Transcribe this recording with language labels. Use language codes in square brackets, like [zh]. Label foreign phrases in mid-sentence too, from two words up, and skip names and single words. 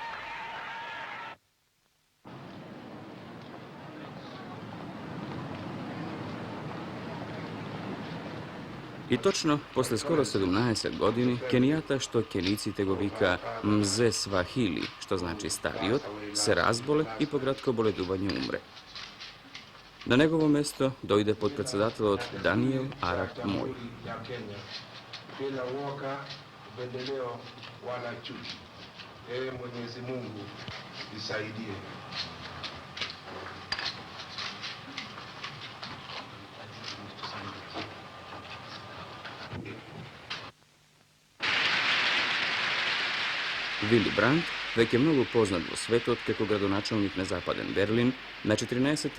[mk] И точно после скоро 17 години, Кенијата, што кениците го вика Мзе Свахили, што значи стариот, се разболе и по кратко боледување умре. На негово место дојде подпредседателот Даниел Арап Мој. [sw] Upendeleo wala chuki. Mwenyezi Mungu isaidie. [mk] Вили Бранд, веќе многу познат во светот како градоначалник на Западен Берлин, на 14.